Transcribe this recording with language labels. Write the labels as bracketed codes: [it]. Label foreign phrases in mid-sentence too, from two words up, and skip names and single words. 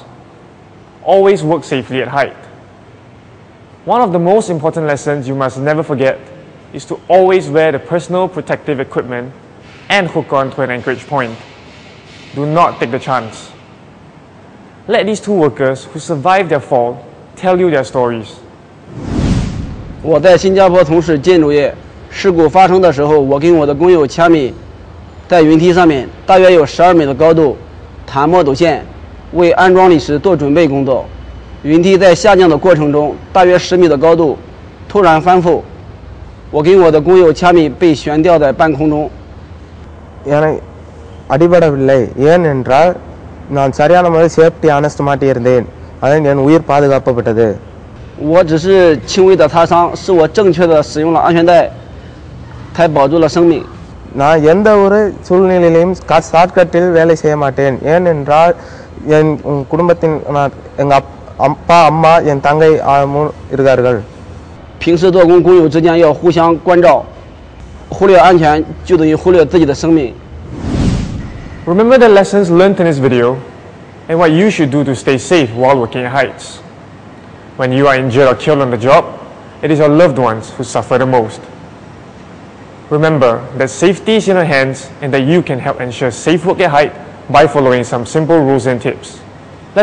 [en] Always work safely at height. One of the most important lessons you must never forget is to always wear the personal protective equipment and hook on to an anchorage point. Do not take the chance. Let these 2 workers who survived their fall tell you their stories. [zh] 我在新加坡从事建筑业，事故发生的时候，我跟我的工友掐米，在云梯上面，大约有12米的高度，弹墨斗线，为安装理石做准备工作。云梯在下降的过程中，大约10米的高度，突然翻覆，我跟我的工友掐米被悬吊在半空中。 [ta] அடிபடவில்லை ஏனென்றால் நான் சரியான முறையில் [en] safety harness [ta] மாட்டியிருந்தேன் அதனால் என் உயிர் பாதுகாக்கப்பட்டது [zh] 我只是轻微的擦伤，是我正确的使用了安全带，才保住了生命。 [ta] நான் எந்த ஒரு சூழ்நிலையிலும் ஷார்ட்கட்டில் வேலை செய்ய மாட்டேன் ஏனென்றால் என் குடும்பத்தின் எங்கள் அப்பா அம்மா என் தங்கை இருக்கார்கள் [zh] 平时做工，工友之间要互相关照，忽略安全就等于忽略自己的生命。 [en] Remember the lessons learned in this video and what you should do to stay safe while working at heights. When you are injured or killed on the job, it is your loved ones who suffer the most. Remember that safety is in your hands and that you can help ensure safe work at height by following some simple rules and tips.